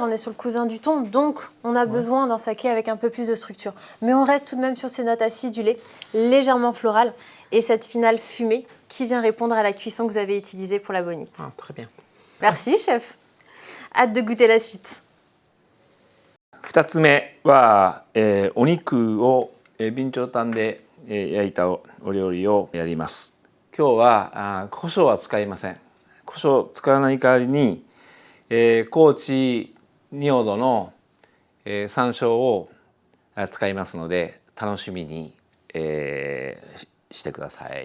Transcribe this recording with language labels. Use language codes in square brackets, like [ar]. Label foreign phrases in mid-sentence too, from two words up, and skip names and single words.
[fr] On est sur le cousin du thon, donc on a besoin d'un saké avec un peu plus de structure. Mais on reste tout de même sur ces notes acidulées, légèrement florales et cette finale fumée qui vient répondre à la cuisson que vous avez utilisée pour la bonite. Ah, très bien. Merci chef. Hâte de goûter la suite. [ja] 2 つ目は、お肉を備長炭で、焼いたお料理をやります。今日は胡椒は使いません。胡椒を使わない代わりに、高知仁淀の、山椒を使いますので楽しみに、してください。